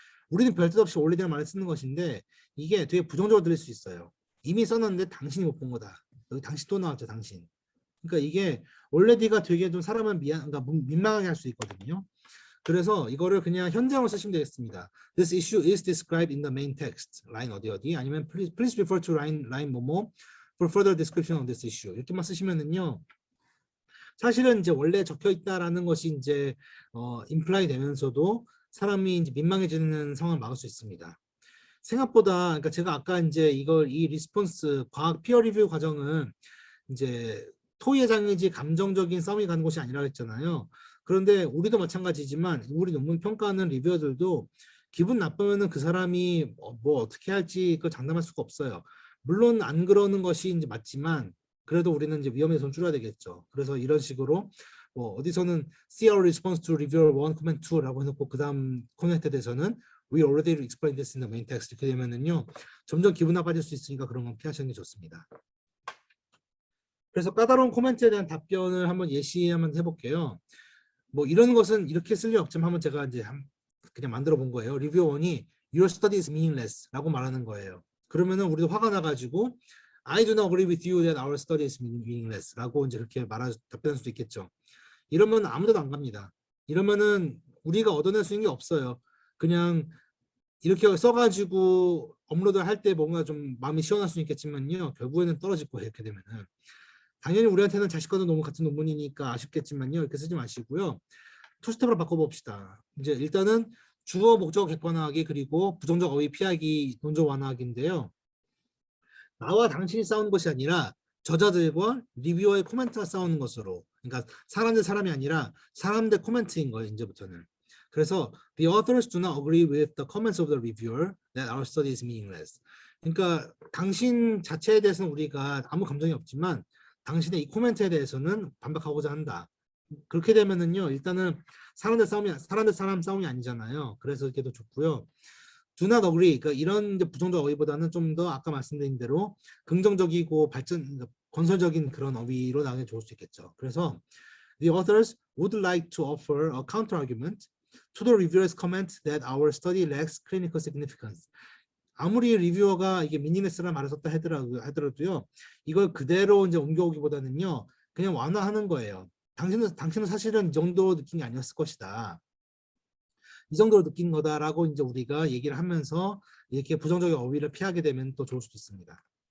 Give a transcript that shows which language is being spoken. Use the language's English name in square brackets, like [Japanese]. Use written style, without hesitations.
[Korean] 우리는 별 뜻 없이 already라는 말을 쓰는 것인데 이게 되게 부정적으로 들릴 수 있어요. 이미 써놨는데 당신이 못 본 거다. 여기 당신 또 나왔죠, 당신. 그러니까 이게 already가 되게 좀 사람을 그러니까 민망하게 할 수 있거든요. 그래서 이거를 그냥 현재형으로 쓰시면 되겠습니다. [English] This issue is described in the main text. [Korean] 라인 어디 아니면 [English] please refer to line [Korean] 뭐뭐 [English] for further description of this issue. [Korean] 이렇게만 쓰시면은요. 사실은 이제 원래 적혀 있다라는 것이 이제 임플라이 되면서도 사람이 이제 민망해지는 상황을 막을 수 있습니다. 생각보다 그러니까 제가 아까 이제 이 리스폰스 과학 피어 리뷰 과정은 이제 토의의 장이지 감정적인 싸움이 가는 곳이 아니라 했잖아요. 그런데 우리도 마찬가지지만 우리 논문 평가하는 리뷰어들도 기분 나쁘면은 그 사람이 뭐 어떻게 할지 그 장담할 수가 없어요. 물론 안 그러는 것이 이제 맞지만 그래도 우리는 이제 위험에 좀 줄여야 되겠죠. 그래서 이런 식으로 뭐 어디서는 [English] see our response to reviewer 1 comment 2 [Korean] 라고 해놓고 그 다음 코멘트에 대해서는 [English] we already explained this in the main text [Korean] 이렇게 되면은요 점점 기분 나빠질 수 있으니까 그런 건 피하시는 게 좋습니다. 그래서 까다로운 코멘트에 대한 답변을 한번 한번 해볼게요. 뭐 이런 것은 이렇게 쓸 리 없지만 한번 제가 이제 그냥 만들어 본 거예요. 리뷰어원이 [English] your study is meaningless [Korean] 라고 말하는 거예요. 그러면은 우리도 화가 나가지고 [English] I do not agree with you that our study is meaningless [Korean] 라고 이제 그렇게 답변할 수도 있겠죠. 이러면 아무데도 안 갑니다. 이러면은 우리가 얻어낼 수 있는 게 없어요. 그냥 이렇게 써가지고 업로드 할 때 뭔가 좀 마음이 시원할 수 있겠지만요. 결국에는 떨어질 거예요. 이렇게 되면은. 당연히 우리한테는 자식과도 너무 같은 논문이니까 아쉽겠지만요. 이렇게 쓰지 마시고요. 투스텝으로 바꿔봅시다. 이제 일단은 주어 목적 객관화하기 그리고 부정적 어휘 피하기 논적 완화하기인데요. 나와 당신이 싸우는 것이 아니라 저자들과 리뷰어의 코멘트가 싸우는 것으로 그러니까 사람 대 사람이 아니라 사람 대 코멘트인 거예요. 이제부터는. 그래서 [English] the authors do not agree with the comments of the reviewer that our study is meaningless. [Korean] 그러니까 당신 자체에 대해서는 우리가 아무 감정이 없지만 당신의 이 코멘트에 대해서는 반박하고자 한다. 그렇게 되면은요 일단은 사람 대 사람 싸움이 아니잖아요. 그래서 이렇게 도 좋고요. [English] Do not agree. [Korean] 그러니까 이런 이제 부정적 어휘보다는 좀 더 아까 말씀드린 대로 긍정적이고 건설적인 그런 어휘로 나가면 좋을 수 있겠죠. 그래서 [English] the authors would like to offer a counter argument to the reviewer's comment that our study lacks clinical significance. [Korean] 아무리 리뷰어가 이게 미니네스라는 말을 썼다 하더라도요. 이걸 그대로 이제 옮겨오기보다는요. 그냥 완화하는 거예요. 당신은 사실은 이 정도 느낀 게 아니었을 것이다. 이 정도로 느낀 거다라고 이제 우리가 얘기를 하면서 이렇게 부정적인 어휘를 피하게 되면 또 좋을 수도 있습니다.